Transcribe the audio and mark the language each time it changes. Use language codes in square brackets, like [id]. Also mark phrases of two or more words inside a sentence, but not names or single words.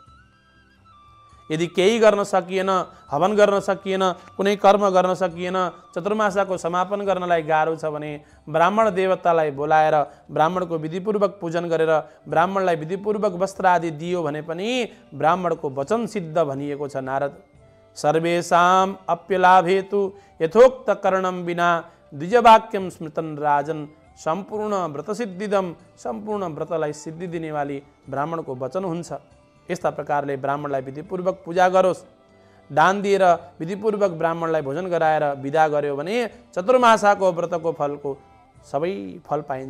[ne] यदि केही गर्न सकिएन, हवन गर्न सकिएन, कुनै कर्म गर्न सकिएन, चतुर्मासाको समापन गर्नलाई गाह्रो छ भने ब्राह्मण देवतालाई बोलाएर ब्राह्मणको विधिपूर्वक पूजन गरेर ब्राह्मणलाई विधिपूर्वक वस्त्र आदि दियो भने पनि ब्राह्मणको वचन सिद्ध भनिएको छ। [sa] नारद, सर्वेषाम् अप्यलाभेतु यथोक्त करणं विना द्विजवाक्यम स्मृतन राजन, सम्पूर्ण व्रतसिद्धिदम, [ne] सम्पूर्ण व्रतलाई सिद्धि दिनेवाली ब्राह्मणको वचन हुन्छ। यस्ता प्रकारले ब्राह्मणलाई विधिपूर्वक पूजा गरोस्, दान दिएर विधिपूर्वक ब्राह्मणलाई भोजन गराएर विदा गर्यो भने चतुर्मासाको व्रतको फलको सबै फल पाइन्छ।